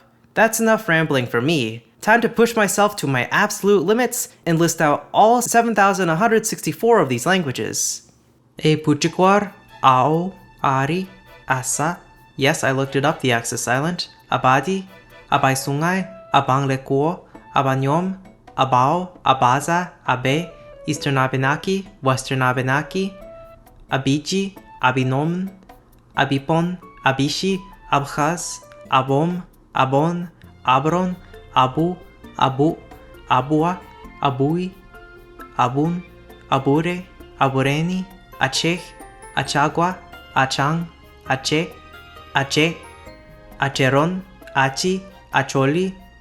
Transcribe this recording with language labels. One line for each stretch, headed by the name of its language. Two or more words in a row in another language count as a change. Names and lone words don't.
English: That's enough rambling for me. Time to push myself to my absolute limits and list out all 7,164 of these languages. E Puchikwar, Ao, Ari, Asa. Yes, I looked it up, the X is silent. Abadi, Abay Sungay, Abang Lekuo, Abanyom, Abao, Abaza, Abe, Eastern Abenaki, Western Abenaki, Abiji, Abinom, Abipon, Abishi, Abkhaz, Abom, Abon, Abron, Abu, Abu, Abua, Abui, Abun, Abure, Abureni, Achech, Achagua, Achang, Ache, Ache, Acheron, Achi, Acholi,